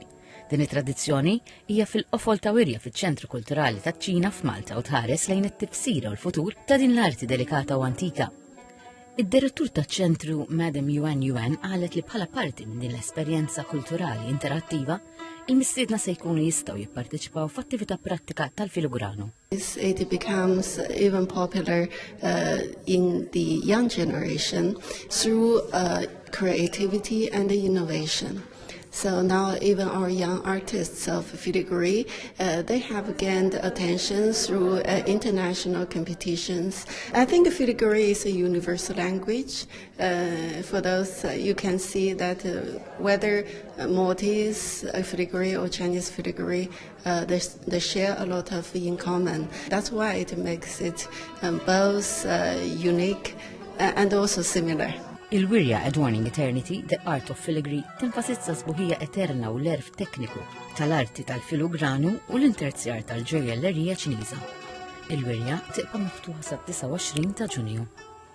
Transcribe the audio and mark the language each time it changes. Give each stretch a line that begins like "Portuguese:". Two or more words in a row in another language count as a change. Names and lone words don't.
Maltese: Din it-tradizzjoni hija fil-qofol ta' wirja fiċ-ċentru kulturali taċ-Ċina f'Malta u tħares lejn it-tifsira u l-futur ta' din l-arti delikata u antika. Id-direttur taċ-ċentru Madam Yuan qalet li bħala parti minn din l-esperjenza kulturali interattiva, il-mistiedna se jkunu jistgħu jipparteċipaw f'attività prattika tal-filigrano.
English: It becomes even popular in the young generation through creativity and innovation. So now even our young artists of filigree, they have gained attention through international competitions. I think filigree is a universal language. For those, you can see that whether Maltese filigree or Chinese filigree, they share a lot of in common. That's why it makes it both unique and also similar.
Maltese: Il-wirja Adorning Eternity, The Art of Filigree, tenfasizza sbuħija eterna u l-erf tekniku tal-arti tal-filigranu u l-interzjar tal-ġejjellerija Ċiniża. Il-wirja tibqa' miftuħa sa' 29 ta' Ġunju.